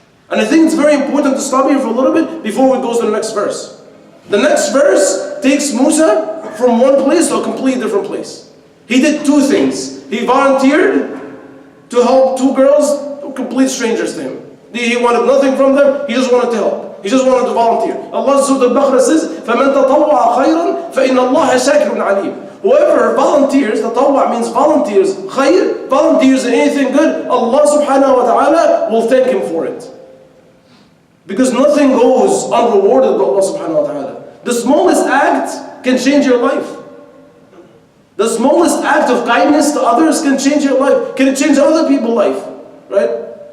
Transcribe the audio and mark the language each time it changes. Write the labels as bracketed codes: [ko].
[en] And I think it's very important to stop here for a little bit before we go to the next verse. The next verse takes Musa from one place to a completely different place. He did two things. He volunteered to help two girls, complete strangers to him. He wanted nothing from them, he just wanted to help. He just wanted to volunteer. Allah Surah Al-Baqarah says, [ar] فَمَنْ تَطَوَّعَ خَيْرًا فَإِنَّ اللَّهَ شَاكِرٌ عَلِيمٌ. [en] Whoever volunteers, tatawwa means volunteers, khayr, volunteers in anything good, Allah subhanahu wa ta'ala will thank him for it. Because nothing goes unrewarded by Allah subhanahu wa ta'ala. The smallest act can change your life. The smallest act of kindness to others can change your life, can change other people's life. Right?